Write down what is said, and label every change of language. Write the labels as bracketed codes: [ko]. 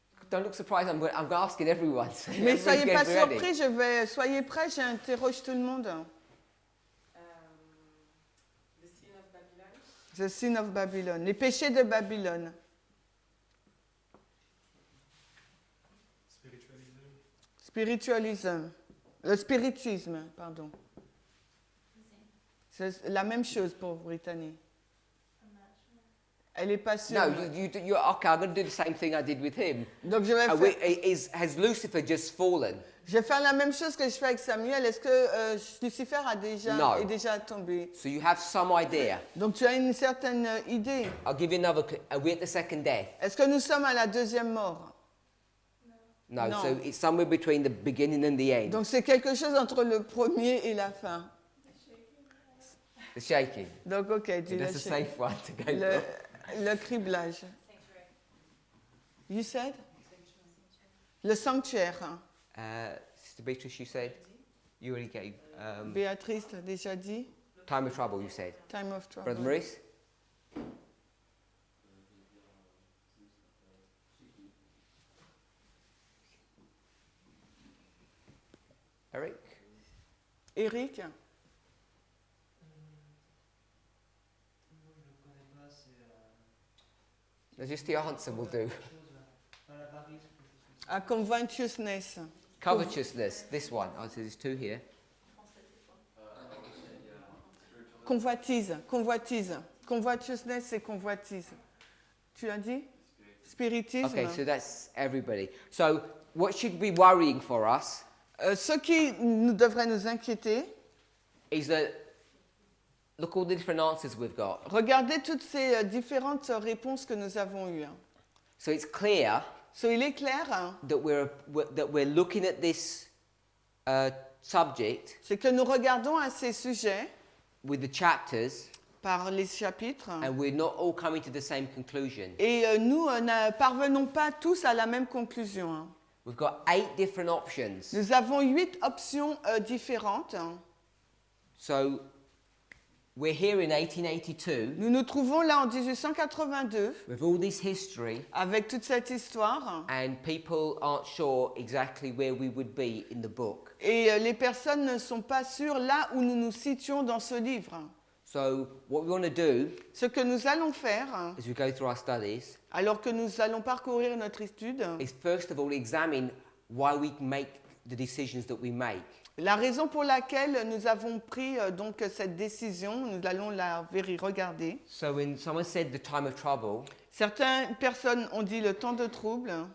[en] Don't look surprised, I'm asking everyone. So [fr] Mais [en] everybody [fr] soyez pas [en] get ready. [fr] surpris, soyez prêts, j'interroge tout le monde. [en] The sin of Babylon. The sin of Babylon, [fr] les péchés de Babylone. Spiritualism. Le spiritisme, pardon. C'est la même chose pour Brittany. Elle n'est pas sûre. [en] No, you're okay. I'm going to do the same thing I did with him. [fr] Donc je vais faire... [en] Has Lucifer just fallen? [fr] Je vais faire la même chose que je fais avec Samuel. Est-ce que Lucifer est déjà tombé? [en] So you have some idea. [fr] Donc tu as une certaine idée. [en] I'll give you another. Are we at the second death? [fr] Est-ce que nous sommes à la deuxième mort? [en] No. No. So it's somewhere between the beginning and the end. [fr] Donc c'est quelque chose entre le premier et la fin. [en] The shaking. [fr] Donc ok, dis [en] That's a safe one to go for. [fr] le criblage. [en] Sanctuary. You said? [fr] Le sanctuaire. [en] Sister Beatrice, you said you already gave [fr] Béatrice l'a déjà dit. [en] time of trouble. You said. Time of trouble. Brother Maurice. Eric. Eric? [fr] Moi, je ne connais pas, c'est... [en] No, just the answer will do. [fr] L'avarice ou quelque chose comme ça. [en] A covetousness. Covetousness. This one. Oh, so there's two here. [fr] Convoitise. Convoitise. Covetousness, c'est convoitise. Tu as dit? Spiritisme. [en] Okay, so that's everybody. So what should be worrying for us [fr] Ce qui devrait nous inquiéter, [en] is that look all the different answers we've got. [fr] regardez toutes ces différentes réponses que nous avons eues. [en] So it's clear [fr] Il est clair, [en] that we're looking at this subject [fr] c'est que nous regardons à ces sujets [en] with the chapters, [fr] par les chapitres [en] and we're not all coming to the same conclusion. [fr] et nous ne parvenons pas tous à la même conclusion. [en] We've got 8 different options. [fr] Nous avons 8 options différentes. [en] So we're here in 1882 [fr] Nous nous trouvons là en 1882 [en] with all this history, [fr] avec toute cette histoire [en] and people aren't sure exactly where we would be in the book. [fr] et les personnes ne sont pas sûres là où nous nous situons dans ce livre. [en] So what we want to do [fr] Ce que nous allons faire, [en] as we go through our studies [fr] alors que nous allons parcourir notre étude, [en] is first of all examine why we make the decisions that we make. [fr] la raison pour laquelle nous avons pris donc cette décision, nous allons la regarder. [en] So when someone said the time of trouble, [fr] Certaines personnes ont dit le temps de trouble.